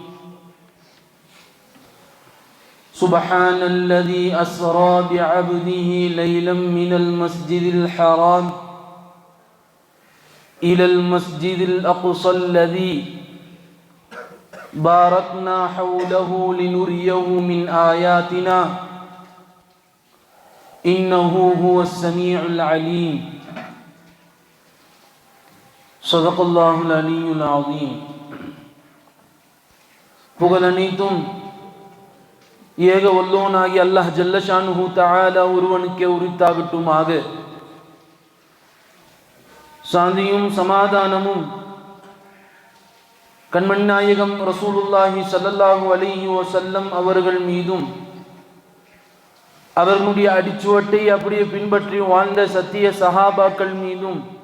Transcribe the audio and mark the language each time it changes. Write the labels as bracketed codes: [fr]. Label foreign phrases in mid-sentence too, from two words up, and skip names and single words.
[ar] سبحان الذي أسرى بعبده ليلا من المسجد الحرام إلى المسجد الأقصى الذي باركنا حوله لنريه من آياتنا إنه هو السميع العليم. صدق الله العلي العظيم. [ta] புகழ் அனைத்தும் ஏக வல்லோனாகி [ar] الله جل شأنه تعالى [ta] ஒருவனுக்கே உரித்தாகட்டுமாக. சாந்தியும் சமாதானமும் கண்மணி நாயகம் [ar] رسول الله صلى الله عليه وسلم [ta] அவர்கள் மீதும், அவர்களுடைய அடிச்சுவட்டை அப்படியே பின்பற்றி வாழ்ந்த சத்திய சஹாபாக்கள் மீதும்,